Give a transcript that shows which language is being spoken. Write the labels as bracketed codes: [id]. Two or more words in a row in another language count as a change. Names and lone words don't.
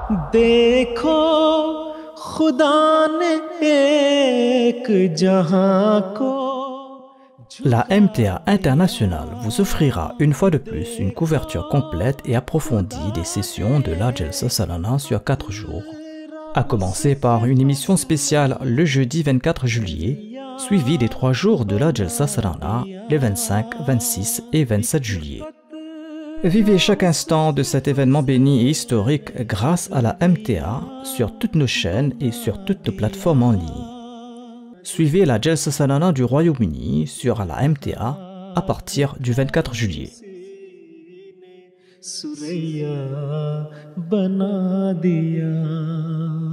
[hi] देखो खुदा ने एक जहां को. [fr] La MTA International vous offrira une fois de plus une couverture complète et approfondie des sessions de la Jalsa Salana sur 4 jours, à commencer par une émission spéciale le jeudi 24 juillet, suivie des 3 jours de la Jalsa Salana les 25, 26 et 27 juillet. Vivez chaque instant de cet événement béni et historique grâce à la MTA sur toutes nos chaînes et sur toutes nos plateformes en ligne. Suivez la Jalsa Salana du Royaume-Uni sur la MTA à partir du 24 juillet. [hi] सुरैया बना दिया.